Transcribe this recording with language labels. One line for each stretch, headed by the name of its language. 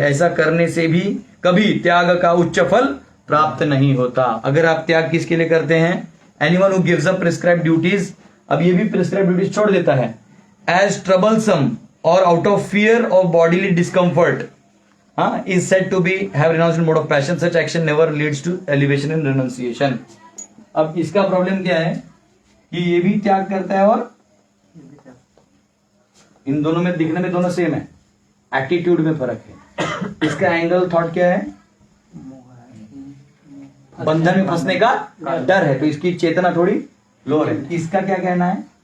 Hindi: ऐसा करने से भी कभी त्याग का उच्च फल प्राप्त नहीं होता। अगर आप त्याग किसके लिए करते हैं?
English: anyone who gives up prescribed duties,
Hindi: अब ये भी प्रिस्क्राइब्ड ड्यूटीज छोड़ देता है,
English: As troublesome और out of fear of bodily discomfort, is said to be have renounced in mode of passion. Such action never leads to elevation in renunciation.
Hindi: अब इसका problem क्या है कि ये भी त्याग करता है और इन दोनों में दिखने में दोनों सेम है, एटीट्यूड में फर्क है। इसका एंगल थॉट क्या है? बंधन में फंसने का डर है, तो इसकी चेतना थोड़ी लोअर है। इसका क्या कहना है?